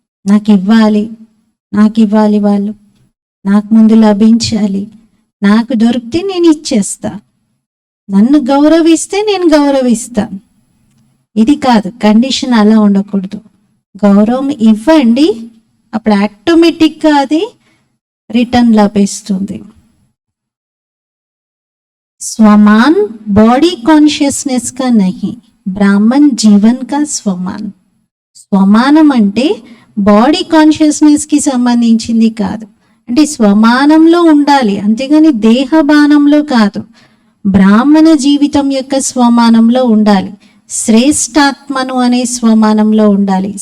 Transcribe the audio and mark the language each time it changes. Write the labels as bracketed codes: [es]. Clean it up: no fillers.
[te] నాకు ఇవ్వాలి వాళ్ళు, నాకు ముందు లభించాలి, నాకు దొరికితే నేను ఇచ్చేస్తా, నన్ను గౌరవిస్తే నేను గౌరవిస్తాను, ఇది కాదు. కండిషన్ అలా ఉండకూడదు. గౌరవం ఇవ్వండి, అప్పుడు ఆటోమేటిక్గా అది రిటర్న్ లభిస్తుంది. [hi] स्वमान बॉडी कॉन्शियसनेस का नहीं, ब्राह्मण जीवन का स्वमान. [te] స్వమానం అంటే బాడీ కాన్షియస్నెస్ కి సంబంధించింది కాదు. అంటే స్వమానంలో ఉండాలి, అంతేగాని దేహబానంలో కాదు. బ్రాహ్మణ జీవితం యొక్క స్వమానంలో ఉండాలి. శ్రేష్టాత్మను అనే స్వమానంలో ఉండాలి.